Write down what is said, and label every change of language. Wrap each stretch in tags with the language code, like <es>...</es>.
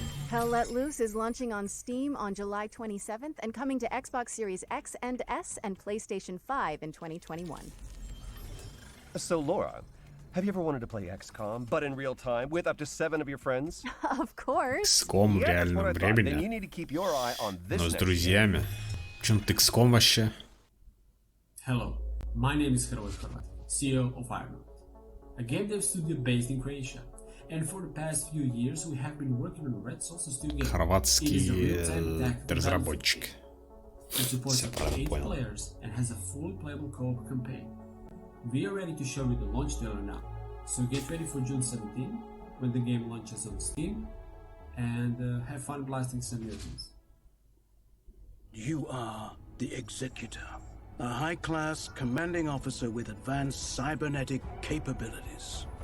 <en>Hell Let Loose is launching on Steam on July 27th and coming to Xbox Series X and S and PlayStation 5 in 2021. So, Laura, have you ever wanted to play XCOM, but in real time, with up to 7 of your friends? Of course.</en> <ru>XCOM в реальном времени, но с друзьями. Чем ты XCOM вообще?</ru> <en>Hello, my name is Hrvoje Hrvat, CEO of Ironwood, a game dev studio based in Croatia. And for the past few years, we have been working on Red Source Studio.</en> <ru>Хорватский разработчик.</ru> <en>It supports up to 8 players and has a fully playable co-op campaign. We are ready to show you the launch trailer now, so get ready for June 17 when the game launches on Steam, and have fun blasting some mutants. You are the Executor, a high-class commanding officer with advanced cybernetic capabilities.</en>